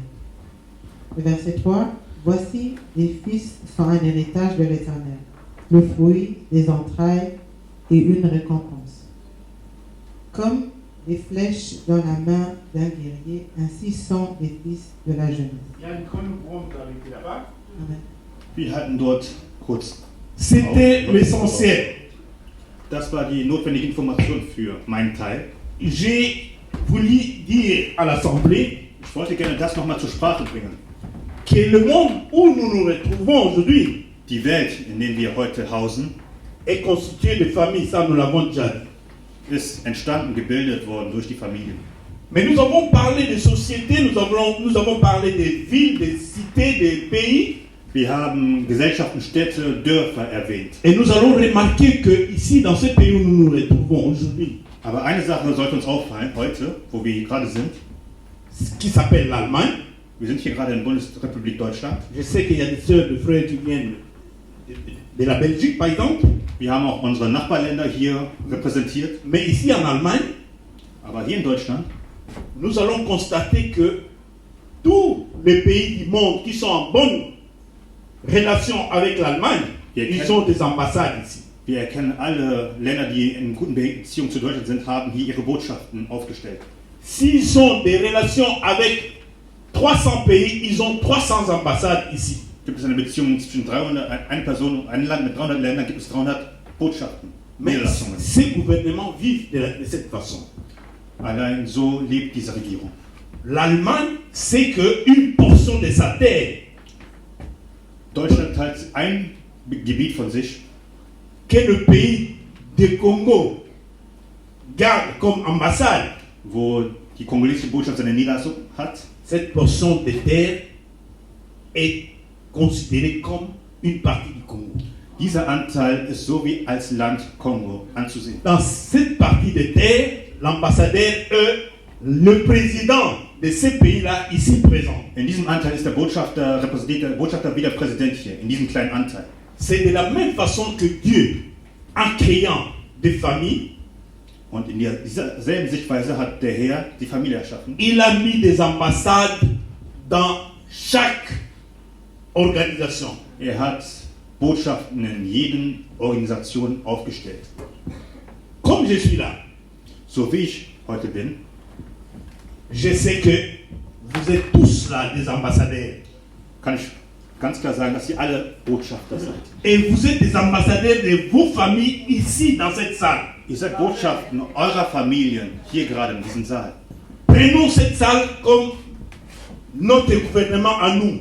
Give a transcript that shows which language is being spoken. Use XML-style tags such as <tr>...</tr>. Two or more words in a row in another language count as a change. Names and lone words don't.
<fr>Le verset 3. Voici, les fils sont un héritage de l'Éternel, le fruit des entrailles et une récompense. Comme les flèches dans la main d'un guerrier, ainsi sont les fils de la jeunesse. Amen.</fr> <de>Wir hatten dort kurz.</de> <fr>C'était l'essentiel.</fr> <de>Das war die notwendige Information für meinen Teil.</de> <fr>J'ai voulu dire à l'Assemblée</fr> <de>Ich wollte gerne das nochmal zur Sprache bringen.</de> <fr>que le monde où nous nous retrouvons aujourd'hui</fr> <de>Die Welt, in der wir heute hausen,</de> <fr>est constituée de familles, ça nous l'avons déjà dit.</fr> <de>ist entstanden, gebildet worden durch die Familie.</de> <fr>Mais nous avons parlé de sociétés, nous avons parlé des villes, des cités, des pays,</fr> <de>Wir haben Gesellschaften, Städte, Dörfer erwähnt.</de> <fr>et nous allons remarquer que ici, dans ce pays où nous nous retrouvons aujourd'hui,</fr> <de>Aber eine Sache sollte uns auffallen, heute, wo wir hier gerade sind.</de> <fr>ce qui s'appelle l'Allemagne.</fr> <de>Wir sind hier gerade in der Bundesrepublik Deutschland.</de> <fr>Je sais qu'il y a des sœurs, des frères qui viennent de la Belgique, par exemple,</fr> <de>Wir haben auch unsere Nachbarländer hier repräsentiert.</de> <fr>mais ici en Allemagne,</fr> <de>Aber hier in Deutschland</de> <fr>nous allons constater que tous les pays du monde qui sont en bonne relation avec l'Allemagne, ils ont des ambassades ici.</fr> <de>wir erkennen alle Länder, die in guten Beziehungen zu Deutschland sind, haben hier ihre Botschaften aufgestellt.</de> <fr>S'ils ont des relations avec 300 pays, ils ont 300 ambassades ici.</fr> <de>Gibt es eine Beziehung zwischen 300, eine Person und ein Land mit 300 Ländern, gibt es 300 Botschaften,</de> <fr>Mais</fr> <de>Niederlassungen.</de> <fr>ces gouvernements vivent de cette façon.</fr> <de>Allein so lebt diese Regierung.</de> <fr>L'Allemagne sait qu'une portion de sa terre</fr> <de>Deutschland teilt ein Gebiet von sich,</de> <fr>que le pays de Congo garde comme ambassade.</fr> <de>wo die kongolesische Botschaft seine Niederlassung hat.</de> <fr>Cette portion de terre est considérée comme une partie du Congo.</fr> <de>Dieser Anteil ist so wie als Land Kongo anzusehen.</de> <fr>Dans cette partie de terre, l'ambassadeur est le président de ce pays-là ici présent.</fr> <de>In diesem Anteil ist der Botschafter, repräsentiert der Botschafter wie der Präsident hier, in diesem kleinen Anteil.</de> <fr>C'est de la même façon que Dieu, en créant des familles,</fr> <de>Und in dieser selben Sichtweise hat der Herr die Familie erschaffen.</de> <fr>il a mis des ambassades dans chaque organisation.</fr> <de>Er hat Botschaften in jeden Organisation aufgestellt.</de> <fr>Comme je suis là,</fr> <de>So wie ich heute bin,</de> <fr>je sais que vous êtes tous là des ambassadeurs.</fr> <de>kann ich ganz klar sagen, dass ihr alle Botschafter seid.</de> <fr>Et vous êtes des ambassadeurs de vos familles ici dans cette salle.</fr> <de>Ihr seid Botschaften eurer Familien hier gerade in diesem Saal.</de> <fr>Prenons cette salle comme notre gouvernement à nous.</fr>